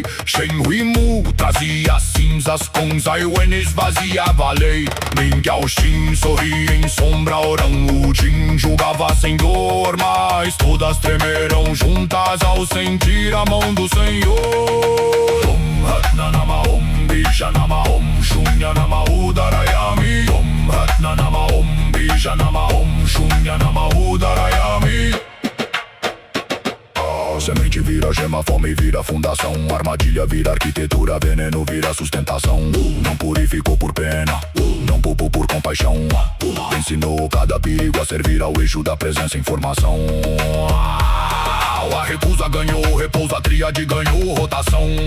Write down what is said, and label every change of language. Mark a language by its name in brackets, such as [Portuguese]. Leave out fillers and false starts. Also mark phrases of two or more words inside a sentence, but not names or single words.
[Portuguese] Shen Huimu trazia cinzas com Zaiwen, esvaziava a lei. Mingyao Xin sorria em sombra, Orang-Udin julgava sem dor, mas todas tremeram juntas ao sentir a mão do Senhor. [Sanskrit] ॐ हत्न नाम ॐ बीज नाम ॐ शून्य नाम उदारयामि. ॐ हत्न नाम ॐ बीज नाम ॐ शून्य नाम उदारयामि. [Portuguese] Semente vira gema, fome vira fundação. Armadilha vira arquitetura, veneno vira sustentação. Não purificou por pena, não poupou por compaixão. Ensinou cada perigo a servir ao eixo da presença em formação. A recusa ganhou repouso, a tríade ganhou rotação.